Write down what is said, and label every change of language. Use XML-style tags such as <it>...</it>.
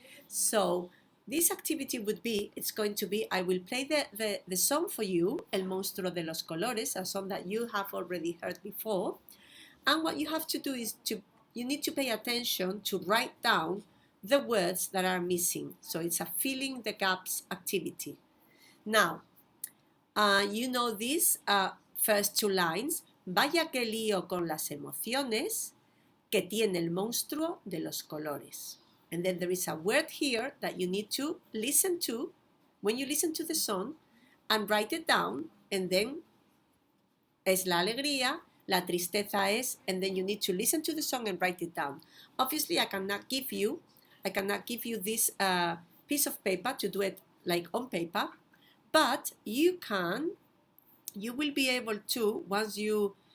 <en>So this activity would be, I will play the song for you, El Monstruo de los Colores, a song that you have already heard before, and what you have to do is you need to pay attention to write down the words that are missing. So it's a filling the gaps activity. Now, you know these first two lines.</en> <es>Vaya que lío con las emociones que tiene el monstruo de los colores.</es> <en>And then there is a word here that you need to listen to when you listen to the song and write it down, and then</en> <es>es la alegría, la tristeza es,</es> <en>and then you need to listen to the song and write it down. Obviously, I cannot give you this piece of paper to do it like on paper, but you will be able to, once you</en>